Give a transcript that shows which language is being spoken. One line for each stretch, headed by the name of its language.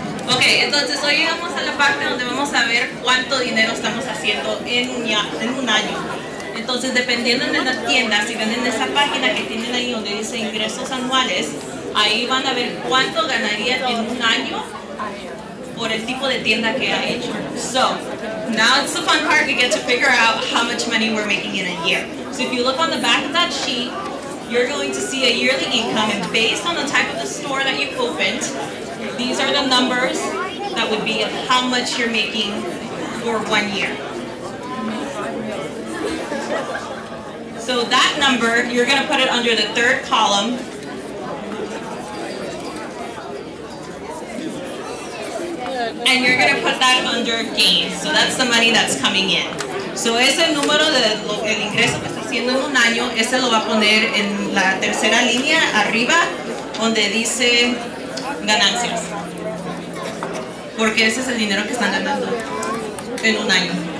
Spanish: Ok, entonces hoy llegamos a la parte donde vamos a ver cuánto dinero estamos haciendo en un año. Entonces, dependiendo de la tienda, si ven en esa página que tienen ahí donde dice ingresos anuales, ahí van a ver cuánto ganarían en un año por el tipo de tienda que ha hecho.
English: So, now it's the fun part, we get to figure out how much money we're making in a year. So if you look on the back of that sheet, you're going to see a yearly income, and based on the type of the store that you opened, these are the numbers that would be of how much you're making for 1 year. So that number, you're going to put it under the 3rd column. And you're going to put that under gains. So that's the money that's coming in.
Spanish: So ese número el ingreso que está haciendo en un año, ese lo va a poner en la tercera línea arriba, donde dice ganancias. Porque ese es el dinero que están ganando en un año.